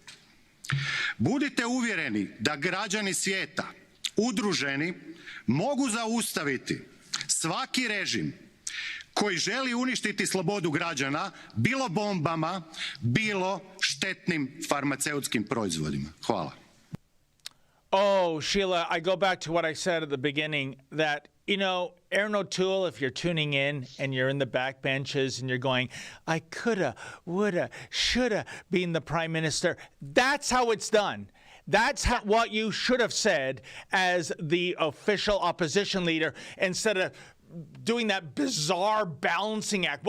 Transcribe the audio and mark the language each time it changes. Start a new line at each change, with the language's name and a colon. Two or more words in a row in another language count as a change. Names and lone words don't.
Croatian: Budite uvjereni da građani svijeta, udruženi, mogu zaustaviti svaki režim koji želi uništiti slobodu građana, bilo bombama, bilo štetnim farmaceutskim proizvodima. Hvala.
English: Oh, Sheila, I go back to what I said at the beginning, that, you know, Aaron O'Toole, if you're tuning in and you're in the back benches and you're going, I coulda, woulda, shoulda been the prime minister, that's how it's done. That's what you should have said as the official opposition leader, instead of doing that bizarre balancing act.